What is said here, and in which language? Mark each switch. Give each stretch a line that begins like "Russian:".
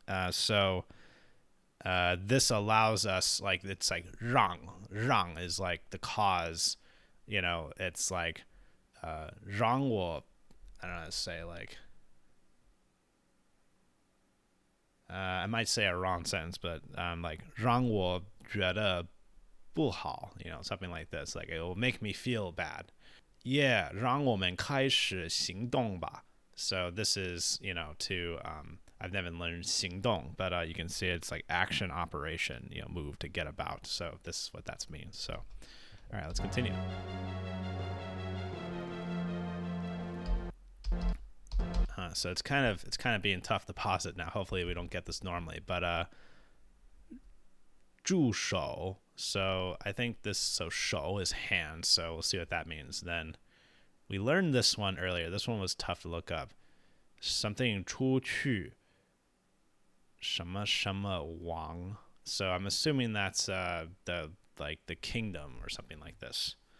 English: So this allows us, like, it's like 让 is like the cause, it's like 让我 I don't know how to say, like I might say a wrong sentence, but like
Chinese: 让我觉得不好,
English: something like this, like it will make me feel bad.
Chinese: Yeah, 让我们开始行动吧.
English: So this is, to I've never learned 行动, but you can see it's like action, operation, move to get about. So this is what that means. So, all right, let's continue. So it's kind of being tough to pause it now. Hopefully we don't get this normally, but 助手. So I think this, so 手 is hand. So we'll see what that means. Then we learned this one earlier. This one was tough to look up.
Chinese: Something 出去什么什么王.
English: So I'm assuming that's the kingdom or something like this.